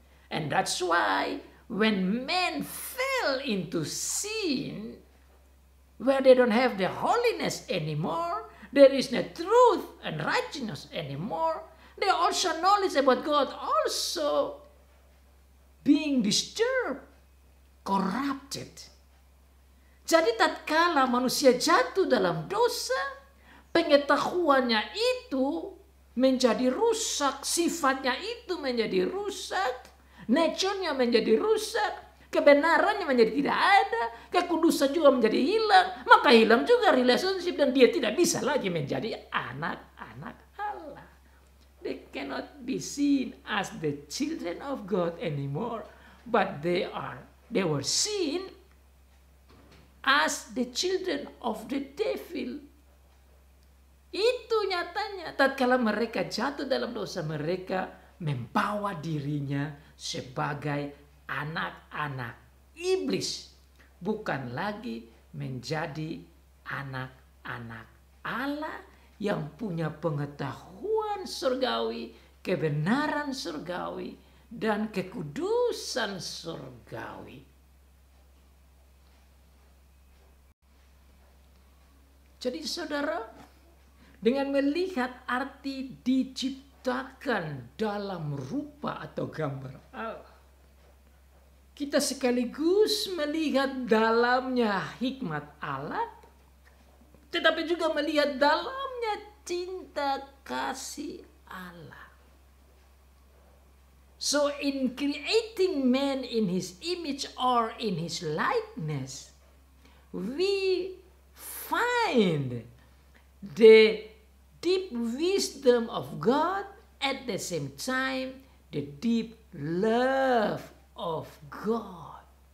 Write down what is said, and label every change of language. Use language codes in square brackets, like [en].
[en] And that's why when men fell into sin, where they don't have the holiness anymore, there is no truth and righteousness anymore, they also knowledge about God also being disturbed, corrupted. [id] Jadi tatkala manusia jatuh dalam dosa, pengetahuannya itu menjadi rusak, sifatnya itu menjadi rusak, nature-nya menjadi rusak, kebenarannya menjadi tidak ada, kekudusan juga menjadi hilang, maka hilang juga relationship dan dia tidak bisa lagi menjadi anak-anak Allah. [en] They cannot be seen as the children of God anymore, but they were seen as the children of the devil. [id] Itu nyatanya tatkala mereka jatuh dalam dosa, mereka membawa dirinya sebagai anak-anak iblis, bukan lagi menjadi anak-anak Allah yang punya pengetahuan surgawi, kebenaran surgawi, dan kekudusan surgawi. Jadi saudara, dengan melihat arti diciptakan dalam rupa atau gambar Allah, kita sekaligus melihat dalamnya hikmat Allah, tetapi juga melihat dalamnya cinta kasih Allah. [en] So in creating man in his image or in his likeness, we find the deep wisdom of God, at the same time the deep love of God.